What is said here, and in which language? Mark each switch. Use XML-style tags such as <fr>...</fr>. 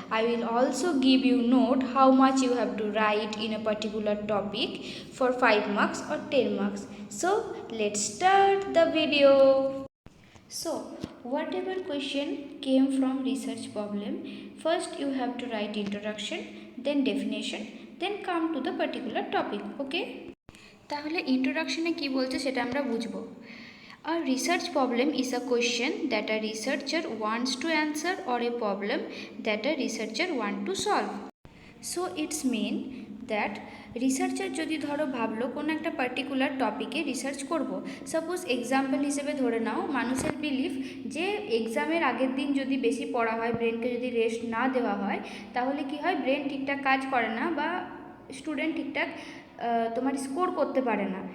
<en>I will also give you note how much you have to write in a particular topic for 5 marks or 10 marks. So let's start the video. So whatever question came from research problem, first you have to write introduction, then definition, then come to the particular topic. Okay?</en> <bn>তাহলে ইন্ট্রোডাকশনে কি বলছে সেটা আমরা বুঝব।</bn> <en>A research problem is a question that a researcher wants to answer or a problem that a researcher wants to solve. So it's mean that</en> <bn>researcher যদি ধরো ভাবলো কোনো একটা পার্টিকুলার টপিকে রিসার্চ করব, সাপোজ এক্সাম্পল হিসেবে ধরে নাও মানুষের বিলিফ যে এক্সামের আগের দিন যদি বেশি পড়া হয়, ব্রেনকে যদি রেস্ট না দেওয়া হয়, তাহলে কি হয়, ব্রেন ঠিকঠাক কাজ করে না বা স্টুডেন্ট ঠিকঠাক তোমার স্কোর করতে পারে না।</bn>